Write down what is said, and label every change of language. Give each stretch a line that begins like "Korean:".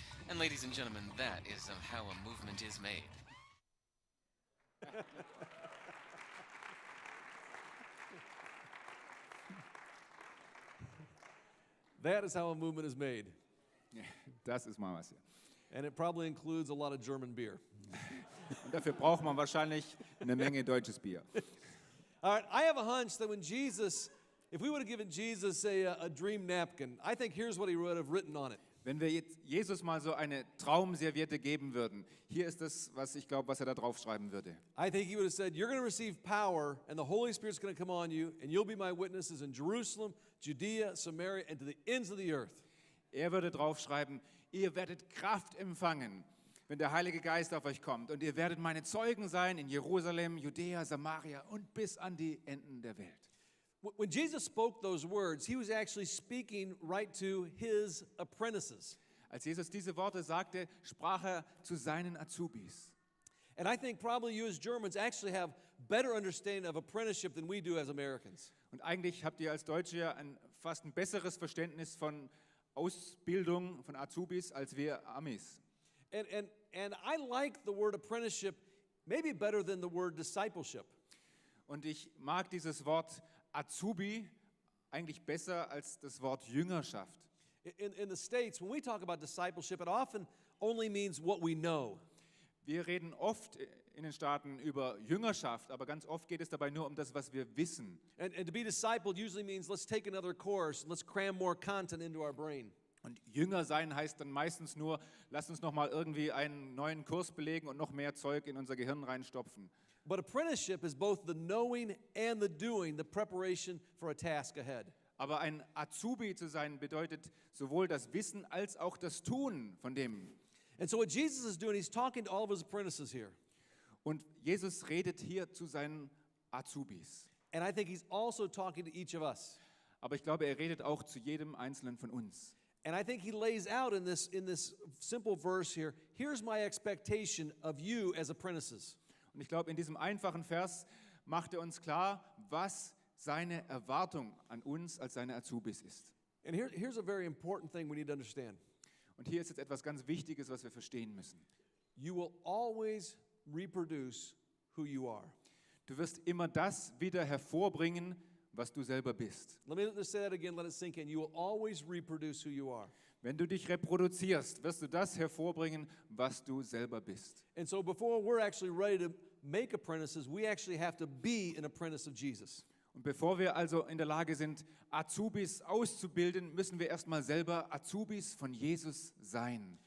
English: And ladies and gentlemen, that is how a movement is made. That is how a movement is made.
German: Das ist mal was hier.
English: And it probably includes a lot of German beer.
German: Und dafür braucht man wahrscheinlich eine Menge deutsches Bier.
English: All right, I have a hunch that when Jesus, if we would have given Jesus a dream napkin, I think here's what he would have written on it.
German: Wenn wir jetzt Jesus mal so eine Traumserviette geben würden, hier ist das, was ich glaube, was er da drauf schreiben würde.
English: I think he would have said, you're going to receive power, and the Holy Spirit's going to come on you, and you'll be my witnesses in Jerusalem, Judea, Samaria, and to the ends of the earth.
German: Er würde drauf schreiben, ihr werdet Kraft empfangen, wenn der Heilige Geist auf euch kommt. Und ihr werdet meine Zeugen sein in Jerusalem, Judäa, Samaria und bis an die Enden der Welt.
English: When Jesus spoke those words, he was actually speaking right to his apprentices.
German: Als Jesus diese Worte sagte, sprach er zu seinen Azubis.
English: And I think probably you as Germans actually have better understanding of apprenticeship than we do as Americans.
German: Und eigentlich habt ihr als Deutsche ja fast ein besseres Verständnis von Ausbildung, von Azubis, als wir Amis.
English: And I like the word apprenticeship maybe better than the word discipleship.
German: Und ich mag dieses Wort Azubi eigentlich besser als das Wort Jüngerschaft.
English: In the States, when we talk about discipleship, it often only means what we know.
German: Wir reden oft in den Staaten über Jüngerschaft, aber ganz oft geht es dabei nur um das, was wir wissen.
English: And to be discipled usually means let's take another course, let's cram more content into our brain.
German: Und Jünger sein heißt dann meistens nur, lass uns noch mal irgendwie einen neuen Kurs belegen und noch mehr Zeug in unser Gehirn reinstopfen.
English: But apprenticeship is both the knowing and the doing, the preparation for a task ahead.
German: Aber ein Azubi zu sein bedeutet sowohl das Wissen als auch das Tun von dem.
English: And so what Jesus is doing, he's talking to all of his apprentices here.
German: Und Jesus redet hier zu seinen Azubis.
English: And I think he's also talking to each of us.
German: Aber ich glaube, er redet auch zu jedem Einzelnen von uns.
English: And I think he lays out in this simple verse here, here's my expectation of you as apprentices.
German: Und ich glaube, in diesem einfachen Vers macht er uns klar, was seine Erwartung an uns als seine Azubis ist.
English: And here's a very important thing we need to understand.
German: Und hier ist jetzt etwas ganz Wichtiges, was wir verstehen müssen.
English: You will always reproduce who you are.
German: Du wirst immer das wieder hervorbringen, was du selber bist.
English: Let me just say that again, let it sink in. You will always reproduce who you are.
German: Wenn du dich reproduzierst, wirst du das hervorbringen, was du selber bist.
English: And so before we're actually ready to make apprentices, we actually have to be an apprentice of Jesus.
German: Und bevor wir also in der Lage sind, Azubis auszubilden, müssen wir erstmal selber Azubis von Jesus sein.